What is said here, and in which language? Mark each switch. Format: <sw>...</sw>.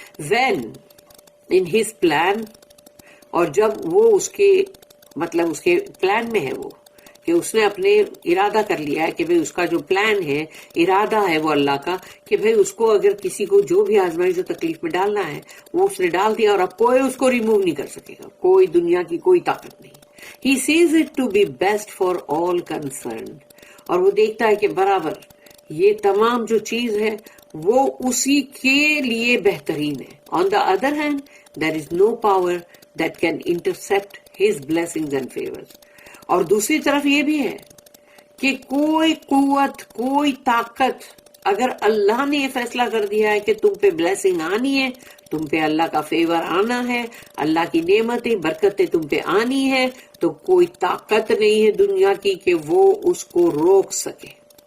<en>when in his plan،</en> <ur>اور جب وہ اس کے مطلب اس کے پلان میں ہے، وہ کہ اس نے اپنے ارادہ کر لیا ہے کہ بھئی اس کا جو پلان ہے، ارادہ ہے وہ اللہ کا کہ بھئی اس کو اگر کسی کو جو بھی آزمائش و تکلیف میں ڈالنا ہے وہ اس نے ڈال دیا، اور اب کوئی اس کو ریموو نہیں کر سکے گا، کوئی دنیا کی کوئی طاقت نہیں.</ur> <en>He sees it to be best for all concerned،</en> <ur>اور وہ دیکھتا ہے کہ برابر یہ تمام جو چیز ہے وہ اسی کے لیے بہترین ہے.</ur> <en>On the other hand, there is no power that can intercept his blessings and favors.</en> <ur>اور دوسری طرف یہ بھی ہے کہ کوئی قوت، کوئی طاقت، اگر اللہ نے یہ فیصلہ کر دیا ہے کہ تم پہ بلیسنگ آنی ہے، تم پہ اللہ کا فیور آنا ہے، اللہ کی نعمتیں، برکتیں تم پہ آنی ہے، تو کوئی طاقت نہیں ہے دنیا کی کہ وہ اس کو روک سکے.</ur>